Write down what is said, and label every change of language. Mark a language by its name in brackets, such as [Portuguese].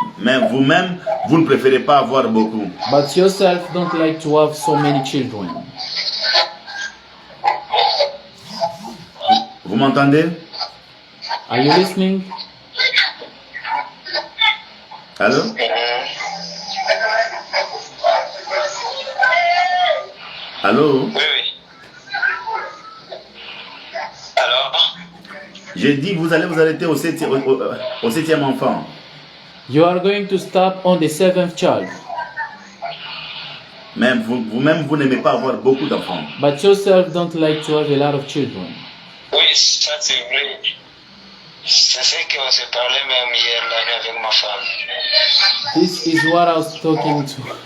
[French] Mais vous-même, vous ne préférez pas avoir beaucoup. [English] But yourself don't like to have so many children. [French] Vous m'entendez? [English] Are you listening? [French] Allô? Allô? Oui, oui. Alors, J'ai dit que vous allez vous arrêter au 7e enfant. [English] You are going to stop on the 7th child. [French] Même vous-même, vous n'aimez pas avoir beaucoup d'enfants. [English] But yourself don't like to have a lot of children. [French] Oui, ça c'est vrai. C'est ce qu'on s'est parlé même hier la nuit avec ma femme. [English] This is what I was talking to.